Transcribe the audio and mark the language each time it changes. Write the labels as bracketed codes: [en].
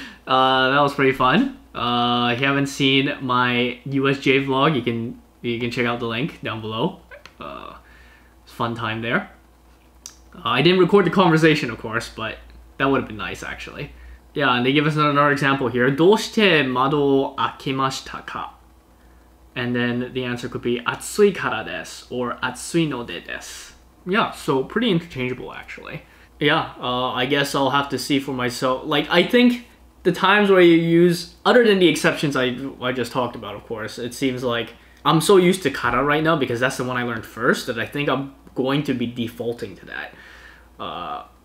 [en] That was pretty fun. If you haven't seen my USJ vlog, you can check out the link down below. It's a fun time there. I didn't record the conversation, of course, but that would have been nice, actually. Yeah, and they give us another example here. [ja] どうして窓を開けましたか? [en] And then the answer could be [ja] 暑いからです [en] or [ja] 暑いのでです. [en] Yeah, so pretty interchangeable, actually. Yeah, I guess I'll have to see for myself. Like, I think the times where you use, other than the exceptions I just talked about, of course, it seems like I'm so used to kara right now because that's the one I learned first that I think I'm going to be defaulting to that.